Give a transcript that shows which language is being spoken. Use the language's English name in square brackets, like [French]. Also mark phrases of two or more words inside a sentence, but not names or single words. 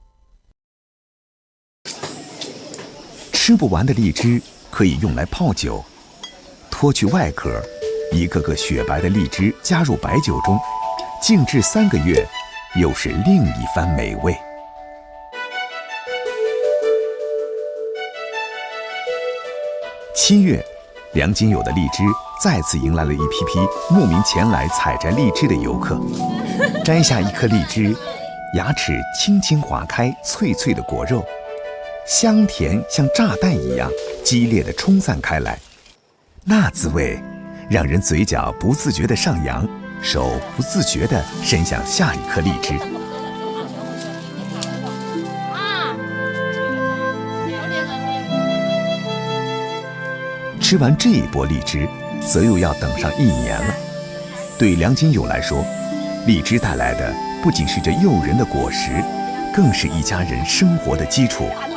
[Chinese] 吃不完的荔枝可以用來泡酒，脫去外殼，一個個雪白的荔枝加入白酒中，靜置3個月，又是另一番美味。7月，梁金友的荔枝再次迎來了一批批慕名前來採摘荔枝的遊客。摘下一顆荔枝，牙齒輕輕劃開脆脆的果肉，香甜像炸彈一樣激烈地衝散開來。那滋味讓人嘴角不自覺地上揚，手不自觉地伸向下一颗荔枝。吃完这一波荔枝，则又要等上1年了。对梁金友来说，荔枝带来的不仅是这诱人的果实，更是一家人生活的基础。